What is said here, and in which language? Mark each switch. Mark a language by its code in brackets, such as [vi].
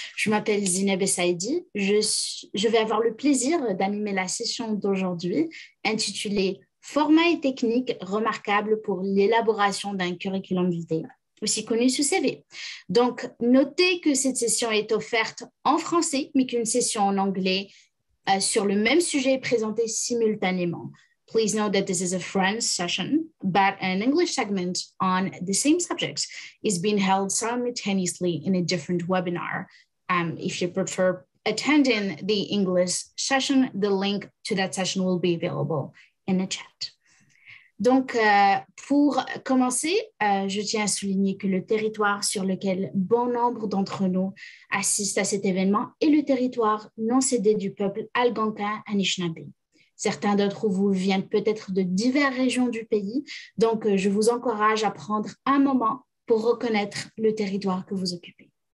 [fr] Je m'appelle Zineb Saidi. Je vais avoir le plaisir d'animer la session d'aujourd'hui intitulée Format et techniques remarquables pour l'élaboration d'un curriculum vitae, aussi connu sous CV. Donc, notez que cette session est offerte en français, mais qu'une session en anglais sur le même sujet est présentée simultanément. [en] Please note that this is a French session, but an English segment on the same subject is being held simultaneously in a different webinar. If you prefer attending the English session, the link to that session will be available in the chat. [fr] Donc, pour commencer, je tiens à souligner que le territoire sur lequel bon nombre d'entre nous assistent à cet événement est le territoire non cédé du peuple algonquin Anishinaabe. Certains d'entre vous viennent peut-être de diverses régions du pays, donc je vous encourage à prendre un moment pour reconnaître le territoire que vous occupez.